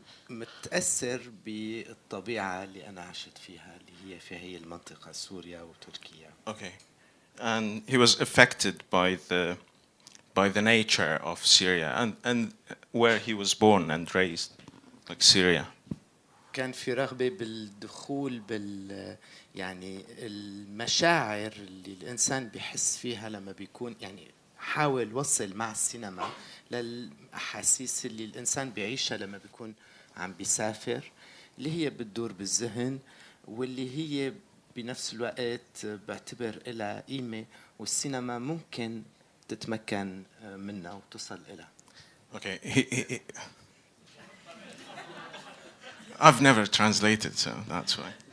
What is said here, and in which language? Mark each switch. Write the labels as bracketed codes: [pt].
[ar] ومتأثر بالطبيعة اللي أنا عشت فيها اللي هي في هي المنطقة سوريا وتركيا. [en] Okay. And he was affected by the nature of Syria and where he was born and raised, like Syria. [ar] كان في رغبة بالدخول يعني المشاعر اللي الإنسان بيحس فيها لما بيكون يعني حاول وصل مع السينما للأحاسيس اللي الإنسان بيعيشها لما بيكون عم بيسافر اللي هي بتدور بالذهن واللي هي بنفس الوقت بعتبر لها قيمة والسينما ممكن تتمكن منها وتصل إلها. [en] Okay. I've never translated, so that's why.